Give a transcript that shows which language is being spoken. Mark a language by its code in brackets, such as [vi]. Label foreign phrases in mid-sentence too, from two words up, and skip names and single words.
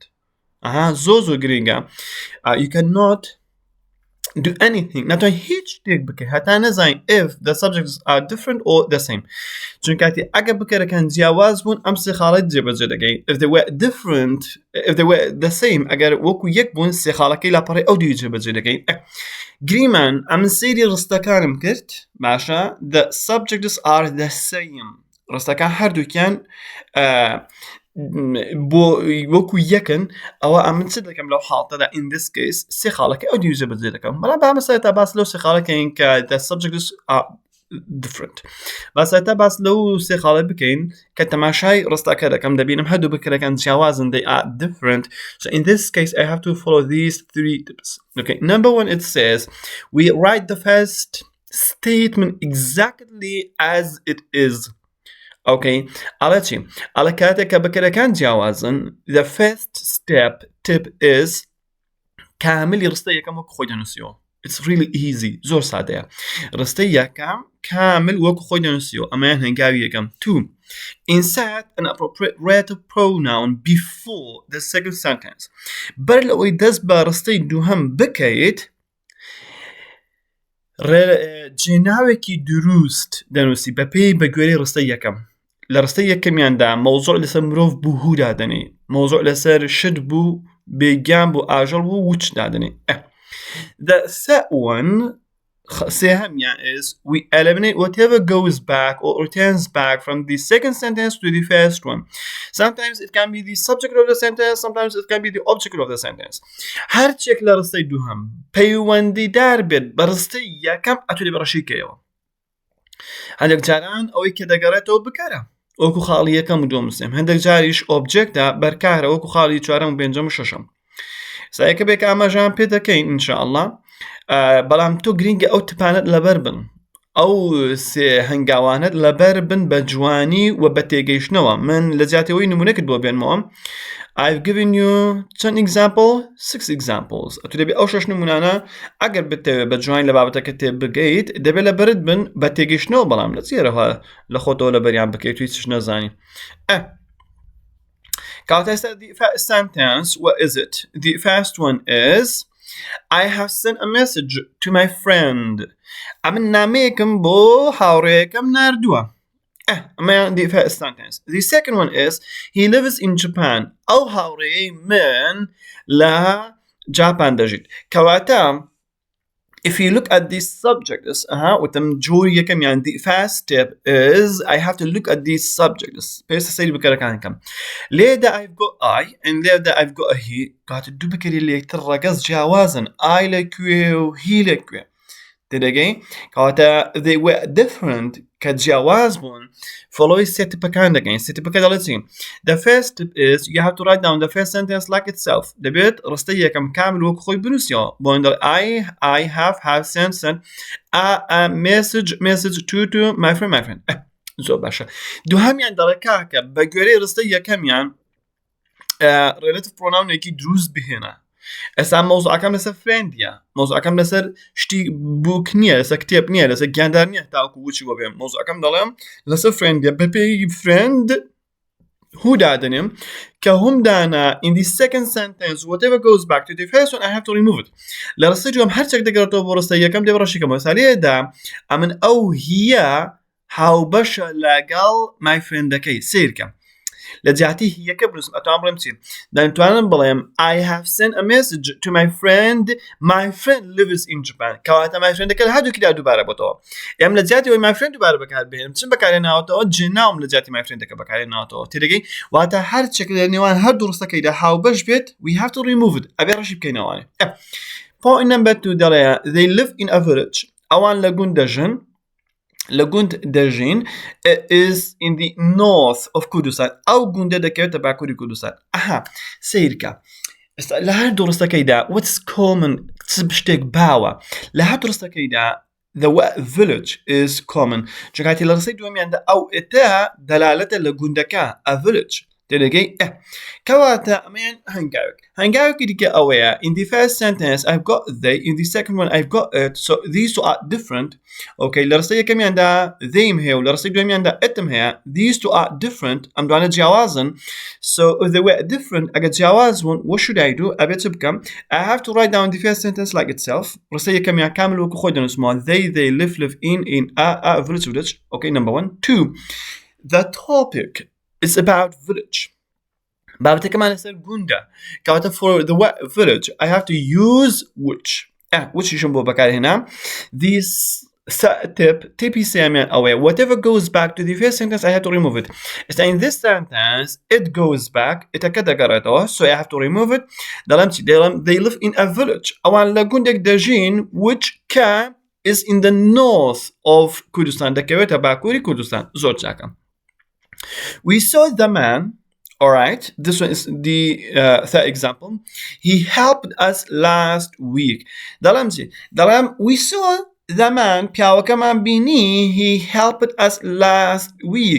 [ckb] زۆر گرینگە. [en] You cannot do anything، [ckb] ناتوانین هیچ شتێک بکەی هەتا نەزانین [en] if the subjects are different or the same، [ckb] چون کاتی ئەگەر بکەرەکان جیاواز بوون ئەم سێ خاڵی جێبەجێ دەکەی. [en] if they were different، if they were the same، [ckb] ئەگەر وەکو یەک بوون سێ خاڵەکەی لاپەڕی ئەو دوی جێبەجێ دەکەی. گریمان ئەم سەیری ڕستەکانم کرد، باشە، [en] the subjects are the same، [ckb] ڕستەکان هەردووکیان بۆ وەکو یەکن، ئەوە ئەمن چ دەکەم لەو حاڵەتەدا [en] in this case [ckb] سێ خاڵەکەی ئەو دوی جێبەجێ دەکەم. بەڵام با مەسەرەتا باس لەو سێ خاڵەکەین کە [en] the subjects are different. [ckb] باسەرەتا باس لەو سێ خاڵە بکەین کە تەماشای ڕستەکە دەکەم، دەبینم هەردوو بکەرەکان جیاوازن، [en] they are different. So in this case I have to follow these three tips. Okay, number 1, it says we write the first statement exactly as it is. [ckb] Okay, ئەڵە چی؟ ئەڵە کاتێک کە بکەرەکان جیاوازن [en] the first tip is [ckb] کاملی ڕستەی یەکەم وەکو خۆی دەنووسیەوە. [en] It's really easy، [ckb] زۆر سادەیە. ڕستەی یەکەم کامل وەکو خۆی دەنووسیەوە، ئەمەیان هەنگاوی یەکەم. [en] 2. Insert an appropriate relative pronoun before the second sentence. [ckb] بەر لەوەی دەست بە ڕستەی دووهەم بکەیت، جێناوێکی دروست دەنووسی بە پێی بە گوێرەی ڕستەی یەکەم. لە ڕستەی یەکەمیاندا مەوزوع لەسەر مرۆڤ بوو هو دادەنێ، مەوزوع لەسەر شت بوو بێگیان بوو ئاژەڵ بوو وچ دادەنێ. [en] The third one سێهەمیان is we eliminate whatever goes back or returns back from the second sentence to the first one. Sometimes it can be the subject of the sentence, sometimes it can be the object of the sentence. [ckb] هەر چێک لە ڕستەی دووهەم پەیوەندی دار بێت بە ڕستەی یەکەم ئەتوێ بەڕەشیکەیەوە. هەندێک جاران ئەوەی کە دەگەڕێتەوە بکارە وەکو خاڵی یەکەم و دووەم و سێم، هەندێک جاریش ئۆبجێکتە بەرکارە وەکو خاڵی چوارەم و پێنجەم و شەشەم. سایەکە بێک ئاماژەیان پێ دەکەین ئینشاءالله، بەڵام تۆ گرینگە ئەو تپانت لەبەر بن، ئەو سێ هەنگاوانت لەبەر بن بە جوانی و بە تێگەیشتنەوە. من لە جاتەوەی نمونەکت بۆ بێنمەوە. [en] I've given you 10 examples, 6 examples. [ckb] تو دەبێت ئەو 6 نمونانە ئەگەر بتەوێت بە جوین لە بابەتەکە تێبگەیت دەبێت لە بەرت بن بە تێگەیشتنەوە بەڵام لە چێرەوە لە خۆتەوە لە بەریان بکەیت هیچ نەزانی. کاتە ئێستا [en] the first sentence, what is it? The first one is I have sent a message to my friend. [ckb] ئەمن نامەیەکم بۆ هاوڕێیەکەم ناردووە. [en] The first sentence. The second one is he lives in Japan. [ckb] ئەو هاوڕێی من لە جاپان دەژیت. [en] کەواتە if you look at these subjects, [ckb] وتم جوری یەکەم یان [en] the first step is I have to look at these subjects. [ckb] پێویستە سەیری بەکارەکانەکەم. [en] لێدا I've got I and لێدا I've got a he. [ckb] کاتە دوو بەکەری لە یەکتر ڕەگەز جیاوازن. I لەکوێ و he لەکوێ. تێدەگەی؟ کەواتە [en] they were different [ckb] کە جیاواز بوون فۆلۆی سێ تپەکان دەکەین. سێ تپەکە دەڵێت چی؟ [en] The first tip is you have to write down the first sentence like itself. [ckb] دەبێت ڕستەی یەکەم کامل وەکو خۆی بنووسیەوە. بۆ ئەوەندە [en] I have sent a message to my friend. [ckb] زۆر باشە. دووهەمیان دەڵێ کاکە بە گوێرەی ڕستەی یەکەمیان [en] relative pronoun- [ckb] ێکی دروست بهێنە. ئێستا مۆزوعەکەم لەسەر فرێندیە. مۆزوعەکەم لەسەر شتی بووک نییە، لەسەر کتێب نییە، لەسەر گیاندار نییە تاوەکو وچی بۆ بێم. مۆزوعەکەم دەڵێم لەسەر فرێندیە بە پێی فرێند هو دادنێم کە هوم دانا [en] in the second sentence whatever goes back to the first one I have to remove it. [ckb] لە ڕستەی دووەم هەرچێک دەگەڕێتەوە بۆ ڕستەی یەکەم دێ ڕەشیکەمەوە. ئێستا لێدا ئەمن ئەو هیە هاوبەشە لەگەڵ [en] my friend- [ckb] ەکەی سیرکەم. لە جیاتی هیەکە بنووسم ئەتوانم بڵێم چی؟ دەتوانم بڵێم [en] I have sent a message to my friend lives in Japan. [ckb] کەواتە [en] my friend- [ckb] ەکە لە هەردووکیدا دووبارە بۆتەوە. ئێم لە جیاتی ئەوەی [en] my friend [ckb] دووبارە بەکاربهێنم چم بەکارهێناوەتەوە جێناوم لە جیاتی [en] my friend- [ckb] ەکە بەکارهێناوەتەوە. تێدەگەی؟ واتە هەرچێک لە نێوان هەردوو ڕستەکەیدا هاوبەش بێت [en] we have to remove it. [ckb] ئەبێ ڕەشی بکەینەوەوانێ. [en] Point number 2 دەڵێ they live in a village. [ckb] ئەوان لە گوند دەژن. لە گوند دەژین [en] is in the north of [ckb] کوردستان. ئەو گوندە دەکەوێتە باکووری کوردستان. سیرکە. لە هەردوو ڕستەکەیدا [en] what's common [ckb] شتێک باوە. لە هەردوو ڕستەکەیدا [en] the word village is common. [ckb] چونکاتی لە ڕستەی دووەمیاندا ئەو ئێتە دەلالەتە لە گوندەکە [en] a village. [ckb] تێدەگەی؟ کەواتە ئەمەیان هەنگاوێکی دیکە ئەوەیە [en] in the first sentence I've got they, in the second one I've got it, so these two are different. [ckb] Okay, لە ڕستەی یەکەمیاندا they'م هەیە و لە ڕستەی دووەمیاندا it'م هەیە. [en] These two are different. [ckb] ئەم دوانە جیاوازن. [en] So if they were different [ckb] ئەگەر جیاواز بوون [en] what should I do? [ckb] ئەبێ چ بکەم؟ [en] I have to write down the first sentence like itself. [ckb] ڕستەی یەکەمیان کامل وەکو خۆی دەنووسمەوە. [en] They live in a village. Okay, number 1. 2. The topic is about village. [ckb] بابەتەکەمان لەسەر گوندە. [en] کەواتە for the village I have to use whichشم [ckb] بۆ بەکارهێنام. [en] This tipi [ckb] سێمیان ئەوەیە [en] whatever goes back to the first sentence I have to remove it. In this sentence it goes back [ckb] ئێتەکە دەگەڕێتەوە [en] so I have to remove it. [ckb] دەڵێم چی؟ [en] دەڵێم they live in a village. [ckb] ئەوان لە گوندێک دەژین [en] which is in the north of کوردستان. [ckb] دەکەوێتە باکووری کوردستان. زۆر چاکە. [en] We saw the man. Alright, this one is the third example. He helped us last week. Dalam, we saw the man [ckb] پیاوەکەمان بینی [en] he helped us last week.